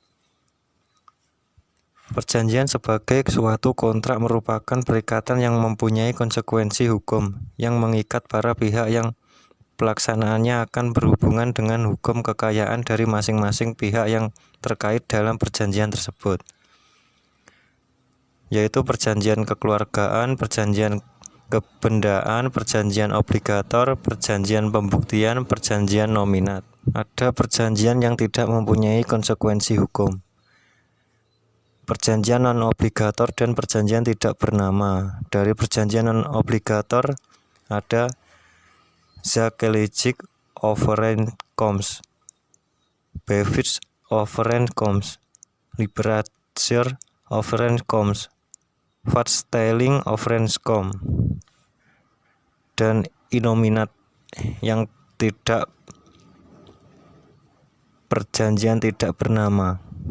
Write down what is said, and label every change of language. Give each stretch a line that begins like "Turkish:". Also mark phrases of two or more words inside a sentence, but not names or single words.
Indonesian: Perjanjian sebagai suatu kontrak merupakan perikatan yang mempunyai konsekuensi hukum yang mengikat para pihak yang pelaksanaannya akan berhubungan dengan hukum kekayaan dari masing-masing pihak yang terkait dalam perjanjian tersebut, yaitu perjanjian kekeluargaan, perjanjian kebendaan, perjanjian obligator, perjanjian pembuktian, perjanjian nominat. Ada perjanjian yang tidak mempunyai konsekuensi hukum, perjanjian non-obligator, dan perjanjian tidak bernama. Dari perjanjian non-obligator ada
Dutch: zakelijke overeenkomst, bewijsovereenkomst, liberatie overeenkomst, vaststelling overeenkomst,
Indonesian: dan inominat yang tidak perjanjian tidak bernama.